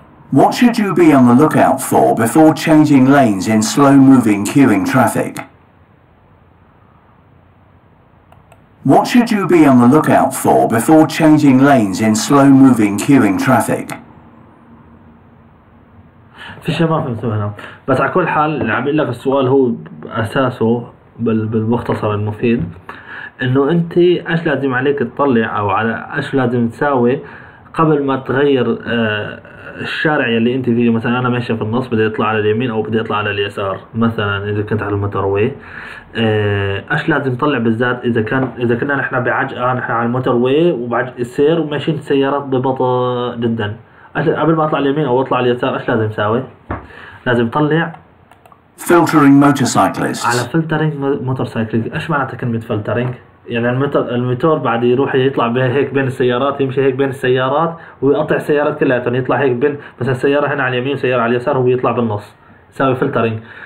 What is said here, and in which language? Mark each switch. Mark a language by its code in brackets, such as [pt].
[en] What should you be on the lookout for before changing lanes in slow-moving queuing traffic? What should you be on the lookout for before changing lanes in slow-moving queuing traffic? [ar] في شيء ما فهمته هنا، بس على كل حال اللي عم بقول لك السؤال هو اساسه بالمختصر المفيد انه انت ايش لازم عليك تطلع او على ايش لازم تساوي قبل ما تغير الشارع اللي انت فيه. مثلا انا ماشي في النص بدي اطلع على اليمين او بدي اطلع على اليسار مثلا اذا كنت على الموتور ايش لازم تطلع بالذات اذا كنا نحن بعجقه، نحن على الموتور واي وبعجق السير وماشيين السيارات ببطء جدا. قبل ما اطلع اليمين او اطلع اليسار ايش لازم اساوي؟ لازم اطلع [en] filtering motorcyclists. [ar] على [en] filtering motorcyclists. [ar] ايش معناتها كلمة filtering؟ يعني الموتور بعد يروح يطلع هيك بين السيارات، يمشي هيك بين السيارات ويقطع السيارات كلها، يطلع هيك بين مثلا سيارة هنا على اليمين وسيارة على اليسار وهو يطلع بالنص، يساوي filtering.